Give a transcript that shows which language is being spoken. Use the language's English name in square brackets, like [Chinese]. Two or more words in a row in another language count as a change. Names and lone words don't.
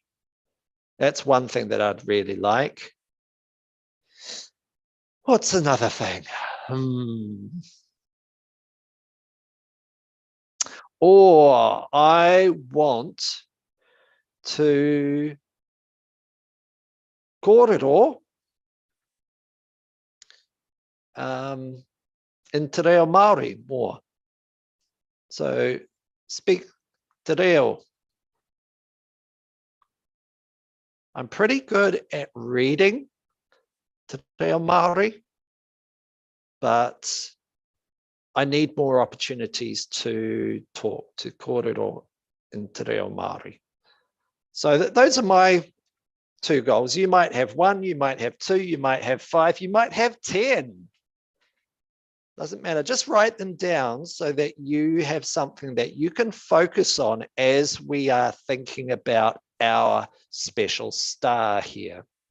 [English] That's one thing that I'd really like. What's another thing? Or I want to kōrero in [Māori] te reo Māori [English] more. So speak [Māori] te reo. [English] I'm pretty good at reading [Māori] te reo Māori, [English] but I need more opportunities to talk, to kōrero in [Māori] te reo Māori. [English] So those are my 2 goals. You might have 1, you might have 2, you might have 5, you might have 10. Doesn't matter. Just write them down so that you have something that you can focus on as we are thinking about our special star here.